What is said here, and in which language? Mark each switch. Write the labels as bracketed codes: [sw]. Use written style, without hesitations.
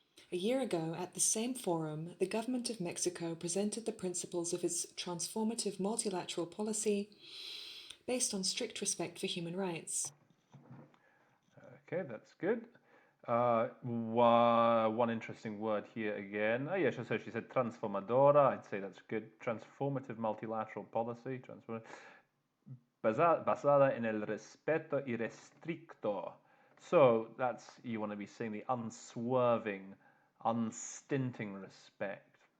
[en] A year ago, at the same forum, the government of Mexico presented the principles of its transformative multilateral policy based on strict respect for human rights. Okay, that's good. One interesting word here again. Oh, yeah, so she said transformadora. I'd say that's good. Transformative multilateral policy. [es] Basada en el respeto irrestricto. [en] So that's, you want to be saying the unswerving, unstinting respect.